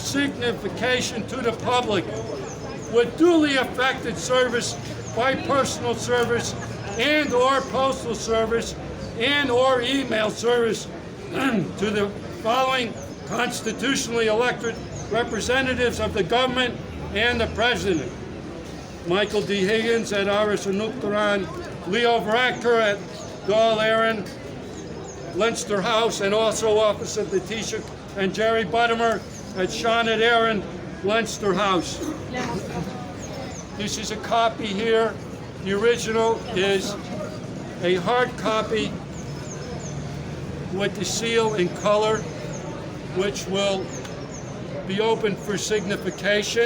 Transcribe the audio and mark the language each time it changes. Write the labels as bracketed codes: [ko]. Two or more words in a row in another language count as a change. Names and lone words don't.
[en] signification to the public, with duly effected service by personal service and or postal service and or email service to the following constitutionally elected representatives of the government and the President: Michael D. Higgins at Áras an Uachtaráin, Leo Varadkar at Dáil Éireann, Leinster House, and also Office of the Taoiseach, and Jerry Buttimer at Seanad Éireann, Leinster House. This is a copy here. The original is a hard copy with the seal in color, which will be open for signification.